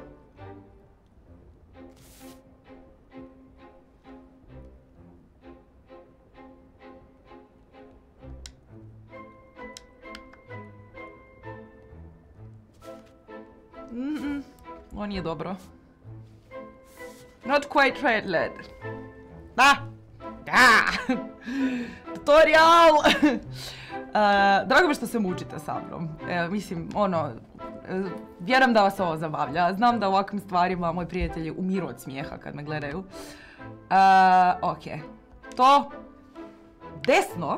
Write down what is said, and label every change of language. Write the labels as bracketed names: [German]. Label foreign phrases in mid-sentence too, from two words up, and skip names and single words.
[Croatian] Ovo nije dobro. [English] Not quite right, lad. [Croatian] Da! Da! Tutorial! Drago mi što se mučite sa mnom. Mislim, vjerujem da vas ovo zabavlja. Znam da u ovakvim stvarima moji prijatelji umiru od smijeha kad me gledaju. Ok. To. Desno.